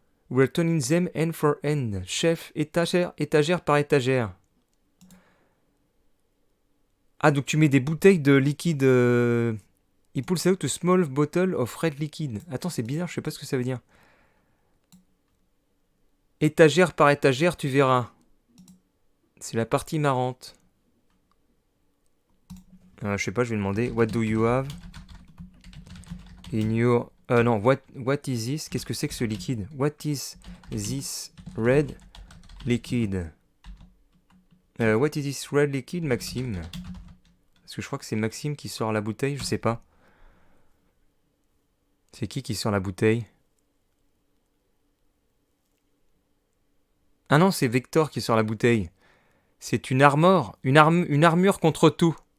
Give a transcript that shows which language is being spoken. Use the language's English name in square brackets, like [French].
[English] we're turning them end for end. [French] Chef, étagère par étagère. Ah, donc tu mets des bouteilles de liquide... [English] He pulls out a small bottle of red liquid. [French] Attends, c'est bizarre, je sais pas ce que ça veut dire. Étagère par étagère, tu verras. C'est la partie marrante. Je sais pas, je vais demander. [English] What do you have in your... [French] non, [English] what is this? [French] Qu'est-ce que c'est que ce liquide? [English] What is this red liquid? What is this red liquid, Maxime? [French] Parce que je crois que c'est Maxime qui sort la bouteille, je sais pas. C'est qui sort la bouteille? Ah non, c'est Victor qui sort la bouteille. C'est une armure, une armure contre tout.